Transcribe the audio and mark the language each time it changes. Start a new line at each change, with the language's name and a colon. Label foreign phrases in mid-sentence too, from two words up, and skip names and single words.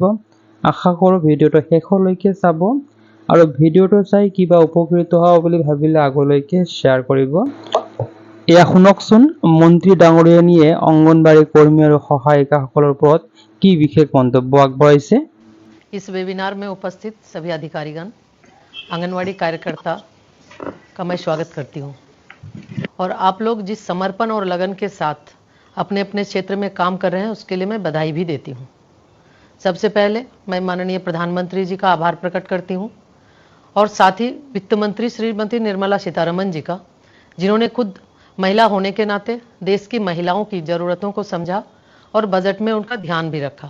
Assamese: আশা কৰোঁ ভিডিঅ'টো শেষলৈকে চাব আৰু ভিডিঅ'টো চাই কিবা উপকৃত হ'ব বুলি ভাবিলে আগলৈকে শ্বেয়াৰ কৰিব। এয়া শুনকচোন মন্ত্ৰী ডাঙৰীয়ানীয়ে অংগনবাড়ী কৰ্মী আৰু সহায়িকাসকলৰ ওপৰত কি বিশেষ মন্তব্য আগবঢ়াইছে।
Hindi: इस वेबिनार में उपस्थित सभी अधिकारीगण, आंगनवाड़ी कार्यकर्ता का मैं स्वागत करती हूं और आप लोग जिस समर्पण और लगन के साथ अपने अपने क्षेत्र में काम कर रहे हैं उसके लिए मैं बधाई भी देती हूं। सबसे पहले मैं माननीय प्रधानमंत्री जी का आभार प्रकट करती हूं और साथ ही वित्त मंत्री श्रीमती निर्मला सीतारमण जी का, जिन्होंने खुद महिला होने के नाते देश की महिलाओं की ज़रूरतों को समझा और बजट में उनका ध्यान भी रखा।